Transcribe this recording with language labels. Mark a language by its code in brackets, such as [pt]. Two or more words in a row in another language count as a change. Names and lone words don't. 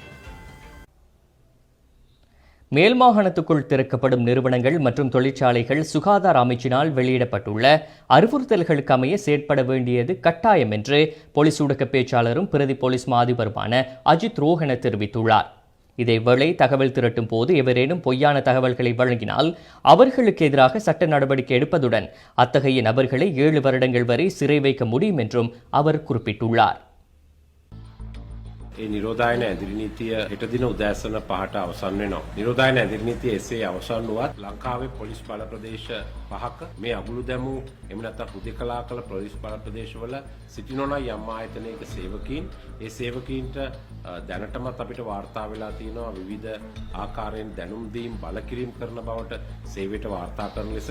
[ta] மேல் மாகாணத்துக்குள் திறக்கப்படும் நிறுவனங்கள் மற்றும் தொழிற்சாலைகள் சுகாதார அமைச்சினால் வெளியிடப்பட்டுள்ள அறிவுறுத்தல்களுக்கு அமைய செயற்பட வேண்டியது கட்டாயம் என்று போலீஸ் ஊடக பேச்சாளரும் பிரதி போலீஸ் மா அதிபருமான அஜித் ரோஹன தெரிவித்துள்ளார். இதேவேளை தகவல் திரட்டும் போது எவரேனும் பொய்யான தகவல்களை வழங்கினால் அவர்களுக்கு எதிராக சட்ட நடவடிக்கை எடுப்பதுடன் அத்தகைய நபர்களை 7 வருடங்கள் வரை சிறை வைக்க முடியும் என்றும் அவர் குறிப்பிட்டுள்ளார். [si] ඒ නිරෝධායන ඇදිරි නීතිය හෙට දින උදෑසන 5ට අවසන් වෙනවා. නිරෝධායන ඇදිරි නීතිය එසේ අවසන් වුවත් ලංකාවේ පොලිස් බල ප්‍රදේශ 5ක මේ අගුළු දැමූ එහෙම නැත්නම් හුදෙකලා කළ පොලිස් බල ප්‍රදේශවල සිටිනෝනා යම් ආයතනයක සේවකීන් ඒ සේවකීන්ට දැනටමත් අපිට වාර්තා වෙලා තියෙනවා විවිධ ආකාරයෙන් දැනුම් දීම් බලකිරීම කරන බවට සේවයට වාර්තා කරන ලෙසට.